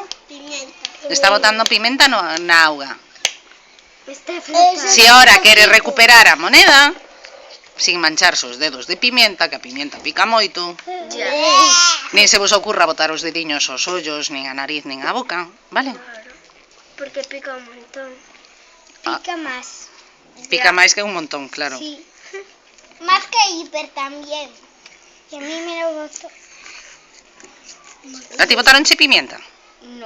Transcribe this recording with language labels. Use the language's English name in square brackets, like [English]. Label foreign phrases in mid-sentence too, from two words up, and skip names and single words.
[Spanish] Pimienta. [Galician] está botando pimenta na auga. Está flotando. Si ahora quere recuperar a moneda, [Spanish] sin mancharse [Galician] os dedos de pimienta, que a pimienta pica moito, nin se vos ocurra botar os dediños aos ollos, nin a nariz, nin a boca, vale? Porque pica un montón. Ah. [Spanish] Pica más. [Galician] Pica máis que un montón, claro. [Spanish] Sí. Más que hiper también. Y a mí me lo gustó. [Galician] A ti botaronche pimienta? [Spanish] No.